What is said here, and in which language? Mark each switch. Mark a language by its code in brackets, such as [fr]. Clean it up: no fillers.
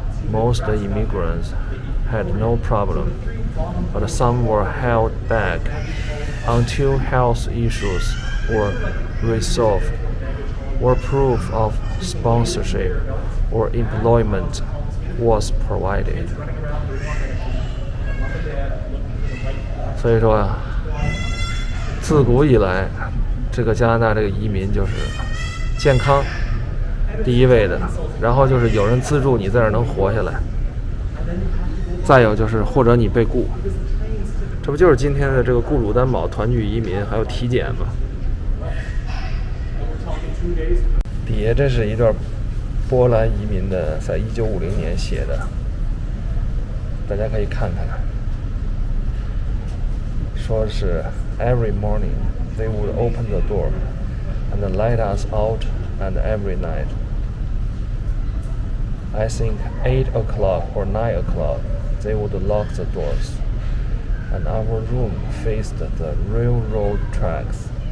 [en] Most immigrants had no problem, but some were held back until health issues were resolved, or proof of sponsorship or employment was provided. [zh] 所以说啊，自古以来，这个加拿大这个移民就是健康第一位的，然后就是有人资助你在这儿能活下来，再有就是或者你被雇，这不就是今天的这个雇主担保、团聚移民还有体检吗？底下这是一段波兰移民的，在1950年写的，大家可以看看。说是 [en] Every morning they would open the door and let us out, and every night, I think 8 o'clock or 9 o'clock, they would lock the doors, and our room faced the railroad tracks.